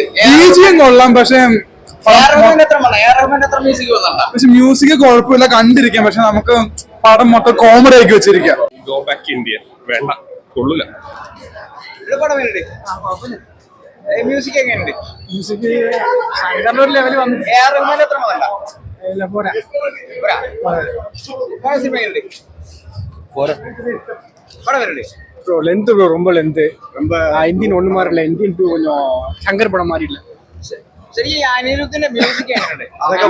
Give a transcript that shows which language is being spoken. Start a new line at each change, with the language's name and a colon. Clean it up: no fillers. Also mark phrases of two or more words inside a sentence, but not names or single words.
Malayalam: ബീജിയം കൊള്ളാം, പക്ഷെ മ്യൂസിക് കുഴപ്പമില്ല, കണ്ടിരിക്കാം. പക്ഷെ നമുക്ക് പടം മൊത്തം കോമഡി ആക്കി വെച്ചിരിക്കാം. വേണ്ട, കൊള്ളൂല. മ്യൂസിക് എങ്ങനെയുണ്ട്? മ്യൂസിക് ഒരു ലെവൽ വന്നു.
English: length bro,
Tamil: ரொம்ப லென்த். ரொம்ப இந்தியன் ஒன்று மாதிரி இல்லை, இந்தியன் 2 கொஞ்சம் சங்கர் படம் மாதிரி இல்லை.
Malayalam: ശരി, അനിരുദ്ധിന്റെ മ്യൂസിക് എങ്ങനെയുണ്ട്?